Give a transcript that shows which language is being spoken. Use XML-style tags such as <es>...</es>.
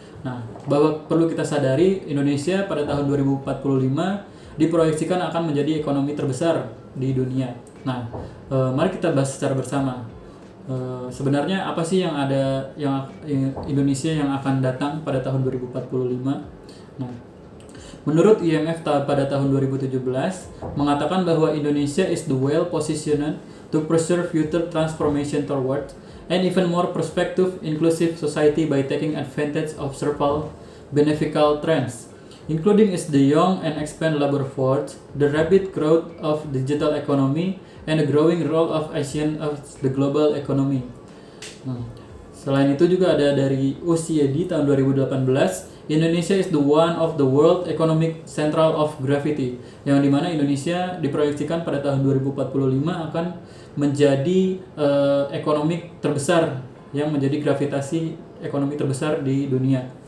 <id>Nah, bahwa perlu kita sadari Indonesia pada tahun 2045 diproyeksikan akan menjadi ekonomi terbesar di dunia. Nah, mari kita bahas secara bersama. Sebenarnya apa sih yang ada yang Indonesia yang akan datang pada tahun 2045? Nah, menurut IMF pada tahun 2017 mengatakan bahwa</id> <en>Indonesia is the well positioned to pursue future transformation toward an even more prospective, inclusive society by taking advantage of several beneficial trends, including is the young and expand labor force, the rapid growth of digital economy, and the growing role of Asian of the global economy.</en> <id>Selain itu juga ada dari OECD tahun 2018,</id> <en>Indonesia is the one of the world economic central of gravity,</en> <id>yang dimana Indonesia diproyeksikan pada tahun 2045 akan menjadi ekonomi terbesar yang menjadi gravitasi ekonomi terbesar di dunia.</id>